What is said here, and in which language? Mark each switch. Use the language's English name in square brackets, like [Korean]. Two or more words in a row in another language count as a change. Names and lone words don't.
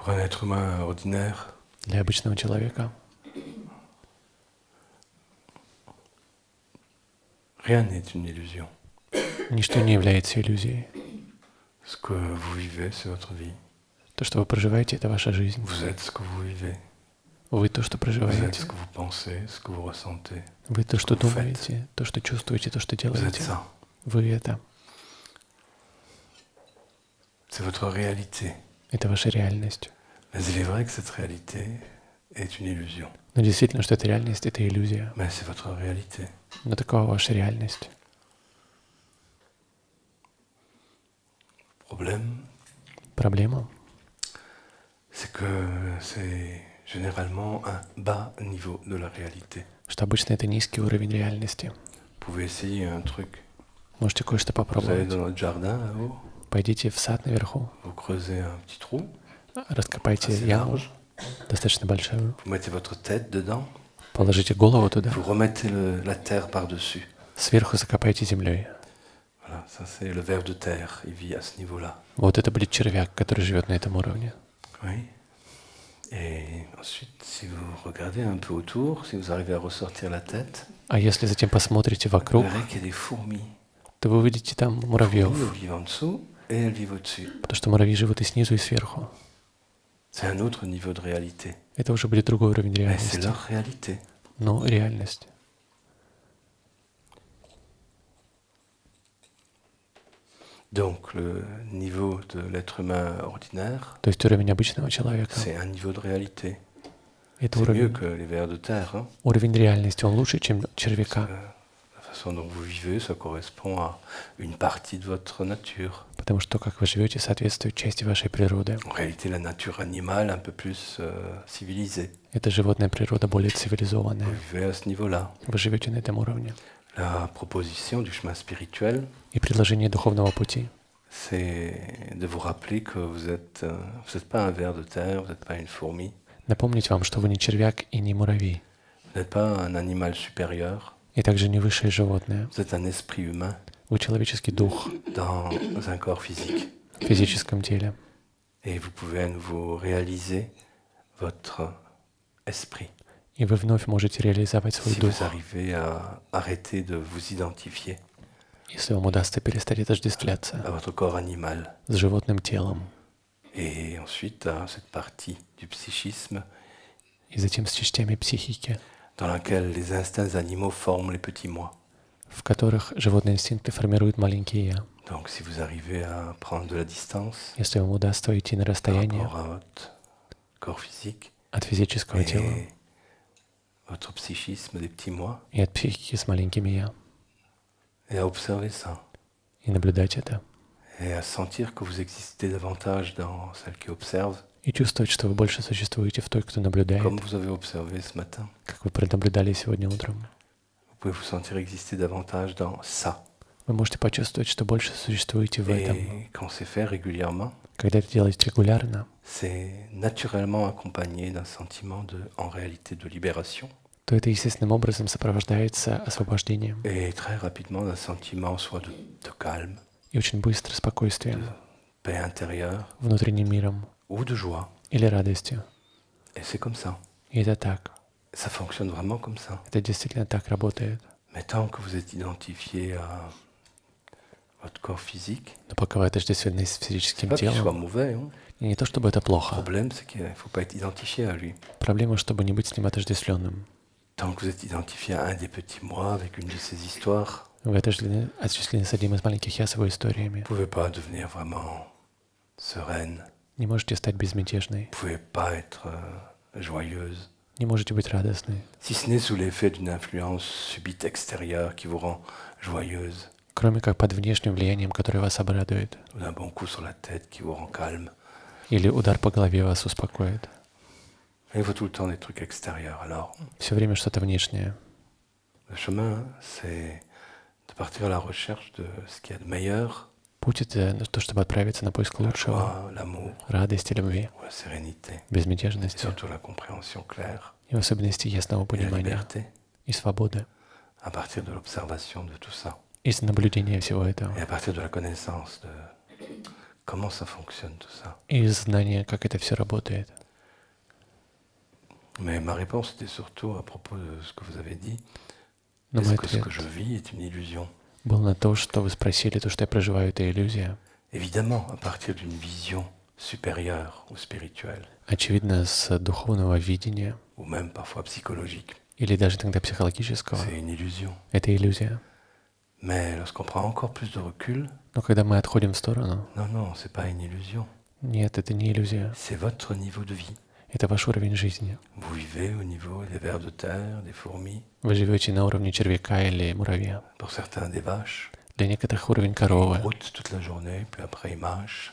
[French] l'être humain ordinaire, [Russian] для обычного человека [French] rien n'est une illusion. [Russian] ничто не является иллюзией. [French] Ce que vous vivez, c'est votre vie. [Russian] То, что вы проживаете, это ваша жизнь. [French] Vous êtes ce que vous vivez. [Russian] Вы то, что [French] Vous êtes ce [Russian] проживаете. [French] que vous pensez, ce que vous ressentez. [Russian] Вы то, что [French] vous faites. [Russian] думаете, то, что чувствуете, то, что [French] Vous êtes [Russian] делаете. [French] ça. [Russian] Вы это. [French] C'est votre réalité. [Russian] Это ваша реальность. [French] Mais il est vrai que cette réalité est une illusion. [Russian] Но действительно, что это реальность, это иллюзия. [French] Mais c'est votre réalité. [Russian] Но такова ваша реальность. [French] Problème, [Russian] Проблема, [French] c'est que c'est généralement un bas niveau de la réalité. [Russian] что обычно это низкий уровень реальности. [French] Vous pouvez essayer un truc. [Russian] Можете кое-что [French] Vous allez [Russian] попробовать. [French] dans notre jardin là-haut, [Russian] Пойдите в сад наверху, [French] vous creusez un petit trou, [Russian] раскопайте [French] assez [Russian] яму, [French] large, [Russian] достаточно большую, [French] vous mettez votre tête dedans, [Russian] положите голову туда, [French] vous remettez la terre par-dessus. [Russian] сверху закопайте землей. [French] Voilà, ça c'est le ver de terre, il vit à ce niveau-là. [Russian] Вот это будет червяк, который живет на этом уровне. [French] Oui. Et ensuite, si vous regardez un peu autour, si vous arrivez à ressortir la tête, [Russian] А если затем посмотрите [French] vous [Russian] вокруг, [French] verrez qu'il y a des fourmis. [Russian] то вы увидите там [French] Les [Russian] муравьев, [French] fourmis, elles vivent en dessous et elles vivent au-dessus. [Russian] потому что муравьи живут и снизу, и сверху. [French] C'est un autre niveau de réalité. [Russian] Это уже будет другой уровень [French] Mais c'est [Russian] реальности. [French] leur réalité. [Russian] Но реальность. [French] Donc, le niveau de l'être humain ordinaire, [Russian] То есть уровень обычного человека. [French] c'est un niveau de réalité. [Russian] Это [French] C'est mieux [Russian] уровень, [French] que les vers de terre. Hein, [Russian] уровень реальности, он лучше, чем [French] parce [Russian] червяка. [French] que la façon dont vous vivez, ça correspond à une partie de votre nature. [Russian] Потому что то, как вы живете, соответствует части вашей природы. [French] En réalité, la nature animale un peu plus civilisée. [Russian] Это животная природа более [French] Vous [Russian] цивилизованная. [French] vivez à ce niveau-là. [Russian] Вы живете на этом уровне. [French] La proposition du chemin spirituel, [Russian] И предложение духовного пути [French] c'est de vous rappeler que vous êtes pas un ver de terre, vous n'êtes pas une fourmi, [Russian] напомнить вам, что вы не червяк и не муравей, [French] vous n'êtes pas un animal supérieur, [Russian] и также не высшее животное. [French] vous êtes un esprit humain [Russian] Вы человеческий дух [French] dans un corps physique. [Russian] в физическом теле. [French] Et vous pouvez à nouveau réaliser votre esprit. [Russian] И вы вновь можете реализовать свой [French] Si [Russian] дух, [French] vous arrivez à arrêter de vous identifier [Russian] если вам удастся перестать отождествляться [French] à votre corps animal. [Russian] с животным телом, [French] Et ensuite à cette partie du psychisme [Russian] и затем с частями психики, [French] dans laquelle les instincts animaux forment les petits moi. [Russian] в которых животные инстинкты формируют маленькие «я». [French] Donc si vous arrivez à prendre de la distance [Russian] Если вам удастся уйти на [French] par [Russian] расстояние [French] rapport à votre corps physique [Russian] от физического тела [French] et votre psychisme des petits moi, [Russian] и от психики с маленькими «я», [French] et à observer ça, [Russian] и наблюдать это, [French] et à sentir que vous existez davantage dans celle qui observe, [Russian] и чувствовать, что вы больше существуете в той, кто наблюдает, [French] comme vous avez observé ce matin. [Russian] как вы пронаблюдали сегодня утром. [French] Vous pouvez vous sentir exister davantage dans ça. [Russian] Вы можете почувствовать, что больше существуете в этом. [French] Et quand c'est fait régulièrement, [Russian] Когда это делаете регулярно, [French] c'est naturellement accompagné d'un sentiment en réalité de libération [Russian] то это естественным образом сопровождается освобождением [French] et très rapidement d'un sentiment soit de calme, [Russian] и очень быстро спокойствием, [French] paix intérieure [Russian] внутренним миром [French] ou de joie. [Russian] или радостью. [French] Et c'est comme ça. [Russian] И это так. [French] Ça fonctionne vraiment comme ça. [Russian] Это действительно так работает. [French] Mais tant que vous êtes identifié à votre corps physique, [Russian] Но пока вы отождествлены с [French] c'est [Russian] физическим [French] pas qu'il soit [Russian] телом, [French] mauvais. Hein. [Russian] и не то чтобы это [French] Le [Russian] плохо, [French] problème, c'est qu'il ne faut pas être identifié à lui. [Russian] проблема, чтобы не быть с ним отождествленным. [French] Tant que vous êtes identifié à un des petits moi avec une de ces histoires, [Russian] Вы отождествлены с одним из маленьких «я» с его историями. [French] vous ne pouvez pas devenir vraiment sereine. [Russian] Не можете стать безмятежной, [French] Vous ne pouvez pas être joyeuse. [Russian] не можете быть радостной, [French] Si ce n'est sous l'effet d'une influence subite extérieure qui vous rend joyeuse, [Russian] кроме как под внешним влиянием, которое вас обрадует, [French] ou d'un bon coup sur la tête qui vous rend calme. [Russian] или удар по голове вас успокоит. [French] Il faut tout le temps des trucs extérieurs. Alors, [Russian] Все время что-то внешнее. [French] le chemin, c'est de partir à la recherche de ce qu'il y a de meilleur, [Russian] Путь — это то, чтобы отправиться на поиск [French] la [Russian] лучшего, [French] joie, l'amour, [Russian] радости, любви, [French] la sérénité, et [Russian] безмятежности, [French] surtout la compréhension claire [Russian] и в особенности ясного [French] et la [Russian] понимания [French] liberté [Russian] и свободы, [French] à partir de l'observation de tout ça [Russian] из наблюдения всего этого, [French] et à partir de la connaissance de comment ça fonctionne tout ça. [Russian] и знание, как это все работает. [French] Mais ma réponse était surtout à propos de ce que vous avez dit. [Russian] Но [French] Est-ce [Russian] мой [French] que ce [Russian] ответ [French] que je vis est une illusion? [Russian] был на то, что вы спросили, то, что я проживаю, это иллюзия. [French] Évidemment, à partir d'une vision supérieure ou spirituelle, [Russian] Очевидно, с духовного видения, [French] ou même parfois psychologique, [Russian] или даже иногда психологического, [French] c'est une illusion. [Russian] это иллюзия. [French] Mais lorsqu'on prend encore plus de recul, [Russian] Но когда мы отходим в сторону, [French] non, c'est pas une illusion. [Russian] нет, это не иллюзия, [French] C'est votre niveau de vie. [Russian] это ваш уровень жизни. [French] Vous vivez au niveau des vers de terre, des fourmis, [Russian] Вы живете на уровне червяка или муравья. [French] pour certains des vaches. [Russian] Для некоторых уровень [French] Ils [Russian] коровы, [French] broutent toute la journée, puis après ils mâchent,